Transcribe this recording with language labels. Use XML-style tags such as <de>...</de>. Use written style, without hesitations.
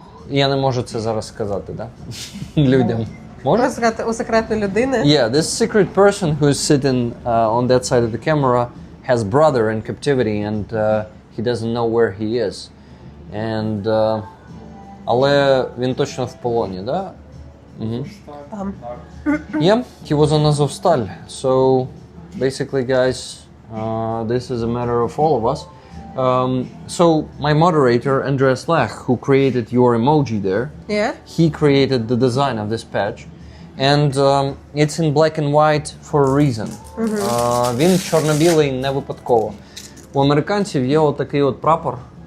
<uk>Я не можу це зараз сказати, да? Людям. Можу? У секретної людини?</uk> <en>Yeah, this secret person who is sitting on that side of the camera has brother in captivity and he doesn't know where he is.</en> <uk>And але він точно в полоні, да? Там.</uk> <en>Yeah, he was on Azovstal. So basically, guys, this is a matter of all of us. So my moderator, Andreas Lech, who created your emoji there, Yeah? he created the design of this patch. And it's in black and white for a reason.</en> <uk>Він чорно-білий не випадково. У американців є отакий от прапор.</uk>